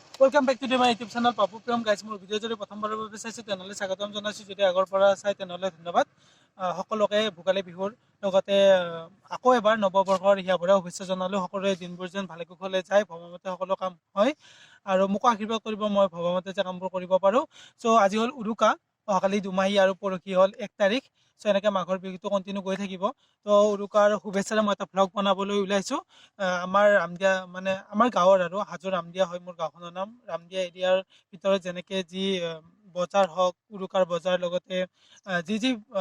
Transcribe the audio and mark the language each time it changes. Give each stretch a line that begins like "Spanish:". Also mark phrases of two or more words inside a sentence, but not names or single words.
English: welcome back to my YouTube channel Papu Prem guys
Assamese: মোৰ ভিডিঅ যদি প্ৰথমবাৰৰ বাবে চাইছে তেনেহলে স্বাগতম জনাইছো যদি আগৰ পৰা চাই তেনেহলে ধন্যবাদ সকলোকে ভোগালী বিহুৰ লগতে আকৌ এবাৰ নৱবৰ্ষৰ হিয়াভৰা শুভেচ্ছা জনালো সকলোৰে দিনবোৰ যেন ভালে কুশলে যায় ভৱমতে সকলো কাম হয় আৰু মোক আশীৰ্বাদ কৰিব মই ভৱমতে যে কামবোৰ কৰিব পাৰো সো আজি হল উৰুকা অহাকালি দুমাহী আৰু পৰহি হল 1 তাৰিখ সো এনেকৈ মাঘৰ বিহুটো কন্টিনিউ গৈ থাকিব তো উৰুকাৰ শুভেচ্ছাৰে মই এটা ভ্লগ বনাবলৈ ওলাইছো আমাৰ ৰামদিয়া মানে আমাৰ গাঁৱৰ আৰু হাজো ৰামদিয়া হয় মোৰ গাঁওখনৰ নাম ৰামদিয়া এৰিয়াৰ ভিতৰত যেনেকৈ যি বজাৰ হওক উৰুকাৰ বজাৰ লগতে যি যি